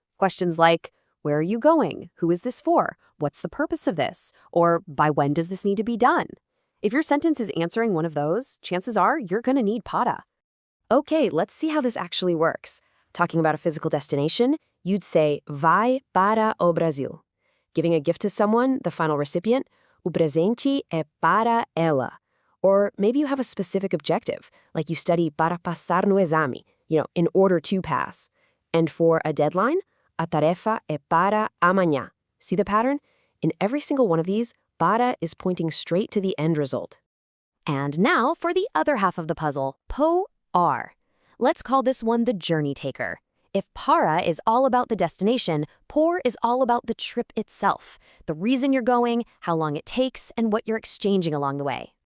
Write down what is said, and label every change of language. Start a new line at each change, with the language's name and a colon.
English: Questions like, where are you going? Who is this for? What's the purpose of this? Or by when does this need to be done? If your sentence is answering one of those, chances are you're going to need para. Okay, let's see how this actually works. Talking about a physical destination, you'd say,
Portuguese: vai para o Brasil.
English: Giving a gift to someone, the final recipient,
Portuguese: o presente é para ela.
English: Or maybe you have a specific objective, like you study
Portuguese: para passar no exame,
English: in order to pass. And for a deadline,
Portuguese: a tarefa é para amanhã.
English: See the pattern? In every single one of these, para is pointing straight to the end result. And now for the other half of the puzzle, por. Let's call this one the journey taker. If para is all about the destination, por is all about the trip itself, the reason you're going, how long it takes, and what you're exchanging along the way.